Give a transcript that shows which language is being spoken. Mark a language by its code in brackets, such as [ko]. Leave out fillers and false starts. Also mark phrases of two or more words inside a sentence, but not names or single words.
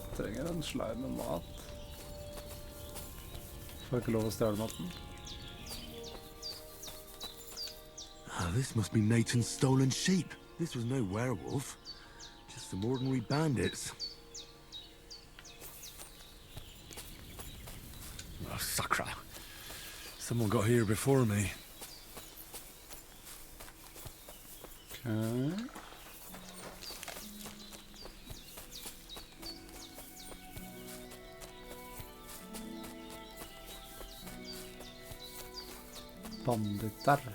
[no] trenger en slei med mat. Får ikke lov å stjele maten. [en] This must be Nathan's stolen sheep. This was no werewolf. Just some ordinary bandits. Oh, sacre. Someone got here before me. Okay. [no] Banditter.